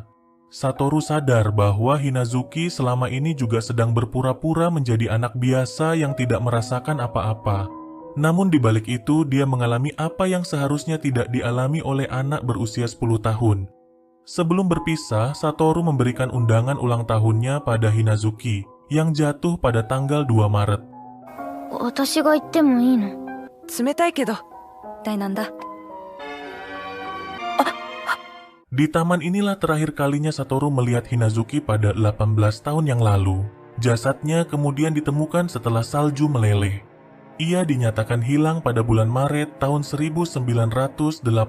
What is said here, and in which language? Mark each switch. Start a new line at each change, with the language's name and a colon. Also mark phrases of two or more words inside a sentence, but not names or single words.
Indonesian: Satoru sadar bahwa Hinazuki selama ini juga sedang berpura-pura menjadi anak biasa yang tidak merasakan apa-apa. Namun di balik itu, dia mengalami apa yang seharusnya tidak dialami oleh anak berusia 10 tahun. Sebelum berpisah, Satoru memberikan undangan ulang tahunnya pada Hinazuki yang jatuh pada tanggal 2 Maret.
Japanese: 私が行ってもいいの? 冷たいけど、一体なんだ?
Indonesian: Di taman inilah terakhir kalinya Satoru melihat Hinazuki pada 18 tahun yang lalu. Jasadnya kemudian ditemukan setelah salju meleleh. Ia dinyatakan hilang pada bulan Maret tahun 1988.